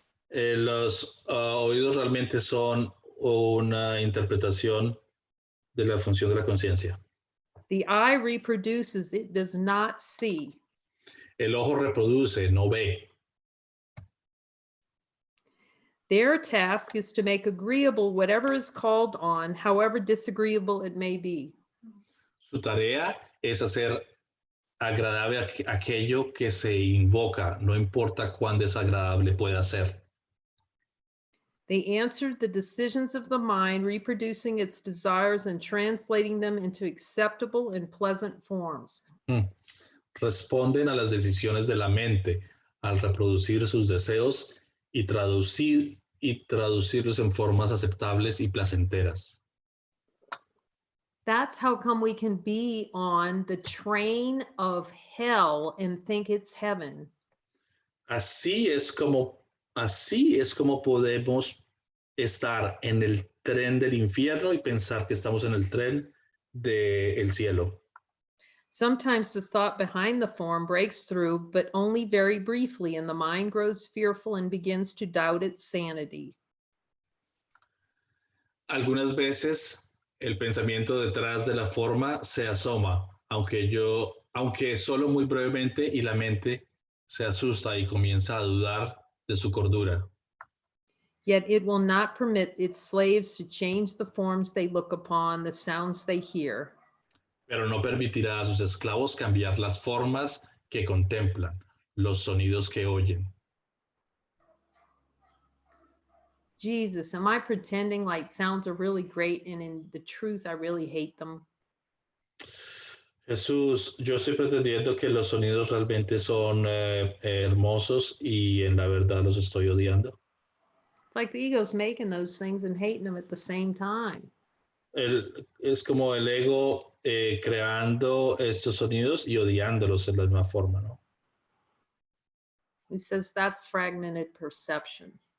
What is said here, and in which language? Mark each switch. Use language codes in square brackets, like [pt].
[es] Los oídos realmente son una interpretación de la función de la conciencia. [en] The eye reproduces, it does not see. [es] El ojo reproduce, no ve. [en] Their task is to make agreeable whatever is called on, however disagreeable it may be. [es] Su tarea es hacer agradable aquello que se invoca, no importa cuán desagradable pueda ser. [en] They answered the decisions of the mind, reproducing its desires and translating them into acceptable and pleasant forms. [es] Responden a las decisiones de la mente al reproducir sus deseos y traducirlos en formas aceptables y placenteras. [en] That's how come we can be on the train of hell and think it's heaven. [es] Así es como podemos estar en el tren del infierno y pensar que estamos en el tren del cielo. [en] Sometimes the thought behind the form breaks through, but only very briefly, and the mind grows fearful and begins to doubt its sanity. [es] Algunas veces el pensamiento detrás de la forma se asoma, aunque solo muy brevemente, y la mente se asusta y comienza a dudar de su cordura. [en] Yet it will not permit its slaves to change the forms they look upon, the sounds they hear. [es] Pero no permitirá a sus esclavos cambiar las formas que contemplan, los sonidos que oyen. [en] Jesus, am I pretending like sounds are really great and in the truth I really hate them? [es] Jesús, yo estoy pretendiendo que los sonidos realmente son hermosos y en la verdad los estoy odiando. [en] It's like the ego's making those things and hating them at the same time. [es] Es como el ego creando estos sonidos y odiándolos de la misma forma, ¿no? [en] He says that's fragmented perception.